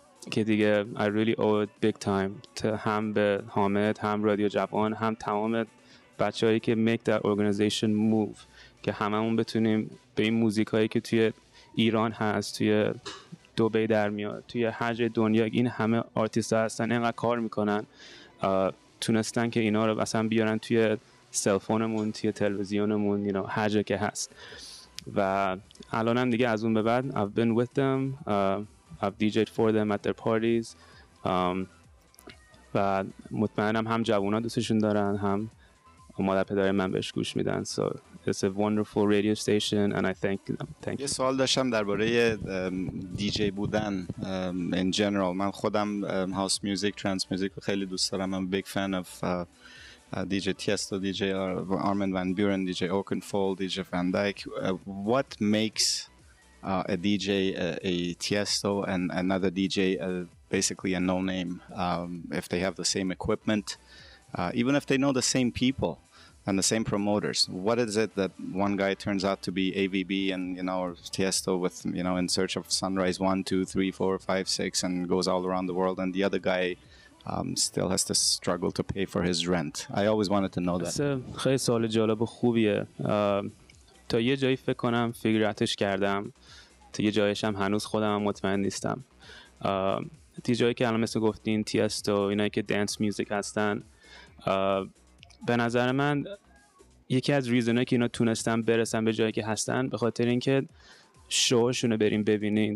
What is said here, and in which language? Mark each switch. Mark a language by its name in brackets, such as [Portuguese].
[Persian] که دیگه [English] I really owe it big time [Persian] هم به حامد، هم رادیو جوان، هم تمام بچه‌هایی که [English] make that organization move [Persian] که هممون بتونیم به این موزیکایی که توی ایران هست، توی دبی در میاد، توی هر جای دنیا این همه آرتیست‌ها هستن اینقدر کار میکنن، تونستن که اینا رو مثلا بیارن توی سلفونمون، توی تلویزیونمون، [English] you know, [Persian] هر جا که هست. و الانم دیگه از اون به بعد [English] I've been with them, I've DJ'd for them at their parties [Persian] و مطمئنم هم جوونا دوستشون دارن، هم مادر پدر من بهش گوش میدن. [English] So it's a wonderful radio station and I thank them. [Persian] یه سوال داشتم درباره دیجی بودن [English] in general. [Persian] من خودم هاوس میوزیک، ترانس میوزیک خیلی دوست دارم. [English] I'm a big fan of DJ Tiesto, DJ Armin van Buuren, DJ Oakenfold, DJ Van Dyke. What makes a DJ a Tiesto and another DJ basically a no-name if they have the same equipment, even if they know the same people and the same promoters? What is it that one guy turns out to be AVB and, you know, or Tiesto with, you know, in search of Sunrise 1, 2, 3, 4, 5, 6 and goes all around the world, and the other guy still has to struggle to pay for his rent? I always wanted to know that. [Persian] خیلی سوال جالب و خوبیه. تا یه جایی فکر کنم فکراتش کردم، تا یه جایش هم هنوز خودم مطمئن نیستم. جایی که الان مثل گفتین تیستو، اینایی که دنس میوزیک هستن، به نظر من یکی از ریزنایی که اینا تونستن برسن به جایی که هستن به خاطر اینکه شوشونو بریم ببینین.